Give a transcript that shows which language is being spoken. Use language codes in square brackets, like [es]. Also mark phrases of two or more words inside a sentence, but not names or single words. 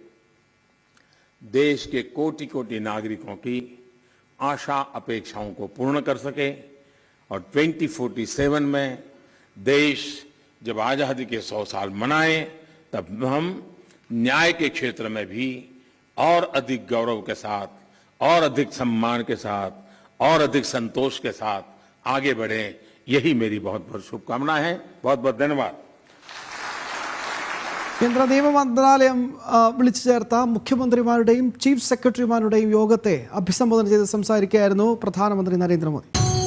[hi] देश के कोटि कोटि नागरिकों की आशा अपेक्षाओं को पूर्ण कर सके और 2047 में देश जब आजादी के 100 साल मनाए तब हम न्याय के क्षेत्र में भी और अधिक गौरव के साथ और अधिक सम्मान के साथ और अधिक संतोष के साथ आगे बढ़े। यही मेरी बहुत बहुत शुभकामना है। बहुत बहुत धन्यवाद। [ml] കേന്ദ്ര നിയമ മന്ത്രാലയം വിളിച്ചു ചേർത്ത മുഖ്യമന്ത്രിമാരുടെയും ചീഫ് സെക്രട്ടറിമാരുടെയും യോഗത്തെ അഭിസംബോധന ചെയ്ത് സംസാരിക്കുകയായിരുന്നു പ്രധാനമന്ത്രി നരേന്ദ്രമോദി.